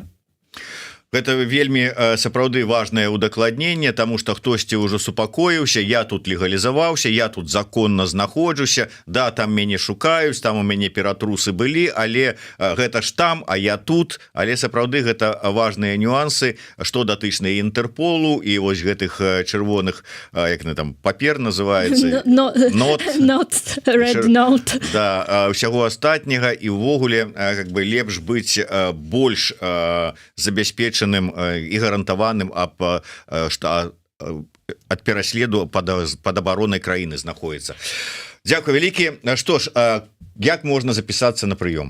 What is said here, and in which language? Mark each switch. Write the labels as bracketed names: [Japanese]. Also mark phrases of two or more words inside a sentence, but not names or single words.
[Belarusian] Гэта вельмі сапраўды важнае удакладненне, таму што хтосьці ўжо супакоіўся, я тут легалізаваўся, я тут законна знаходжуся, да, там мяне шукаюць, там у мяне ператрусы былі, але гэта ж там, а я тут, але сапраўды гэта важныя нюансы, што датычныя Інтэрполу і вось гэтых чырвоных, як там, папер называецца, [English] Not red note. [Belarusian] Да, ўсяго астатняга, і ўвогуле [Russian] как бы [Belarusian] лепш быць больш забяспечаным і гарантаваным ад пераследу пад абаронай краіны знаходіцца. Дзякуй вялікі. Што ж, як можна запісацца на прыём?